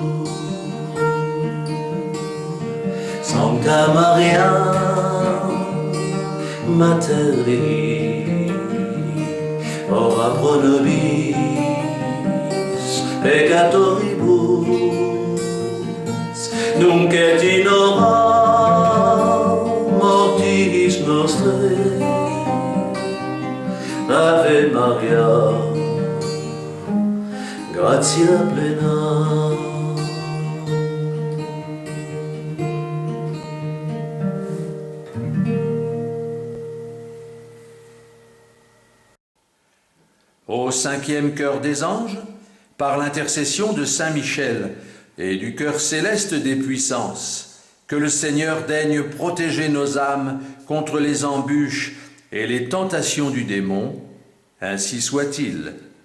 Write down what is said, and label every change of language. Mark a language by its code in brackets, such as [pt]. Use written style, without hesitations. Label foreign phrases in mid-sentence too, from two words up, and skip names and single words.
[la] Sancta Maria, Mater Dei, ora pro nobis peccatoribus, nunc et in hora mortis nostrae. Ave Maria, gratia plena. [fr] Au cinquième chœur des anges, par l'intercession de Saint Michel et du cœur céleste des puissances, Que le Seigneur daigne protéger nos âmes contre les embûches et les tentations du démon, ainsi soit-il.